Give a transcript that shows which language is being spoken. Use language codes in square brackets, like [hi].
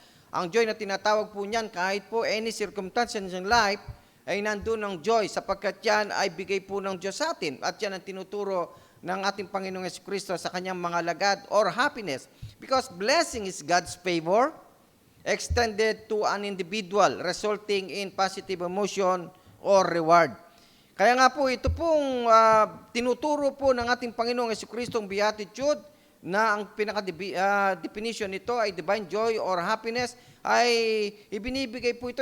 [tl] Ang joy na tinatawag po niyan, kahit po [en] any circumstances in life, [tl] ay nandun ang joy sapagkat yan ay bigay po ng Diyos sa atin. At yan ang tinuturo ng ating Panginoong Jesucristo sa kanyang mga lagad or happiness. [en] Because blessing is God's favor extended to an individual resulting in positive emotion or reward. [tl] Kaya nga po, ito pong tinuturo po ng ating Panginoong Jesucristo ang beatitude na ang pinaka-definition nito ay [en] divine joy or happiness [tl] ay ibinibigay po ito.